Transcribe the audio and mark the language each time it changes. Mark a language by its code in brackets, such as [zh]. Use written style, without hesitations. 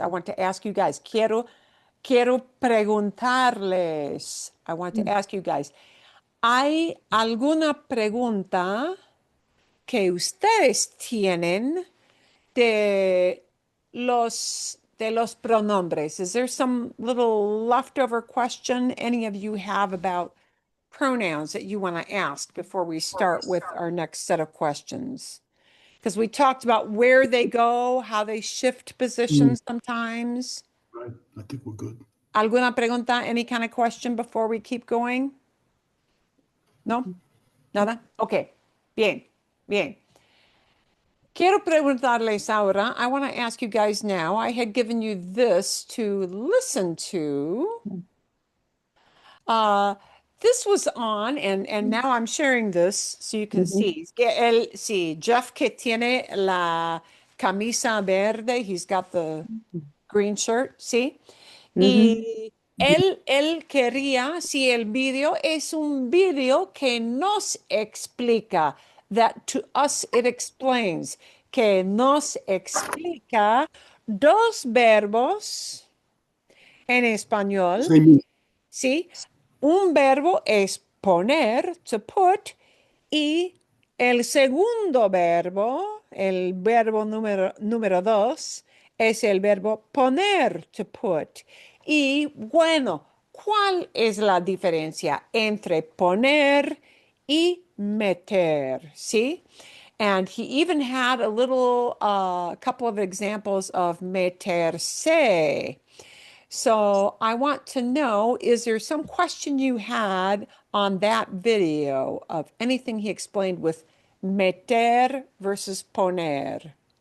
[en] I want to ask you guys, [es] quiero preguntarles, [en] I want to ask you guys, [es] ¿hay alguna pregunta que ustedes tienen de los pronombres? [en] Is there some little leftover question any of you have about pronouns that you want to ask before we start with our next set of questions? Because we talked about where they go, how they shift Mm, positions sometimes. right. I think we're good. [es] ¿Alguna pregunta, [en] any kind of question before we keep going? No? [es] Nada? [en] Okay. [es] Bien, bien. Quiero preguntarles ahora. [en] I want to ask you guys now. I had given you this to listen to. Uh, this was on, and now I'm sharing this so you can ujú, see. [es] Sí, Jeff que tiene la camisa verde, [en] he's got the green shirt, [es] ¿sí? ujú, Y él quería, si el video es un video que nos explica, [en] that to us it explains, [es] que nos explica dos verbos en español, [en] Same. [es] ¿sí? Un verbo es poner, [en] to put, [es] y el segundo verbo, el verbo número dos, es el verbo poner, to put. Y bueno, ¿cuál es la diferencia entre poner y meter? ¿Sí? [en] And he even had a little, couple of examples of meterse. So I want to know, is there some question you had on that video of anything he explained with meter versus poner?